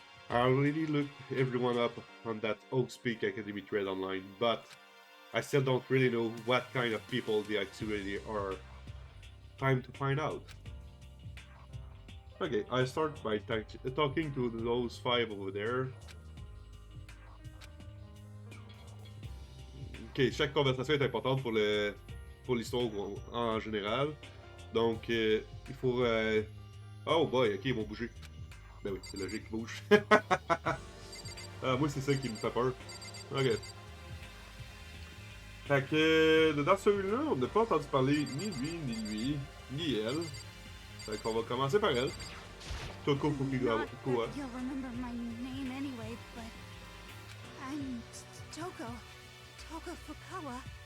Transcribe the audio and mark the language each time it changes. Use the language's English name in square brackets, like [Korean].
[English] I already looked everyone up on that Oakspeak Academy thread online, but I still don't really know what kind of people they actually are. Time to find out. Okay, I start by talking to those 5 over there. [French] Ok, chaque conversation est importante pour l'histoire en général. Donc, il faut... Oh boy, ok, ils vont bouger. Ben oui, c'est logique qu'ils bougent. Moi, c'est ça qui me fait peur. Ok. Fait que, dans celui-là, on n'a pas entendu parler ni lui, ni elle. Fait qu'on va commencer par elle. Toko Fukugawa. [English] Not that you'll remember my name anyway, but I'm Toko Fukawa.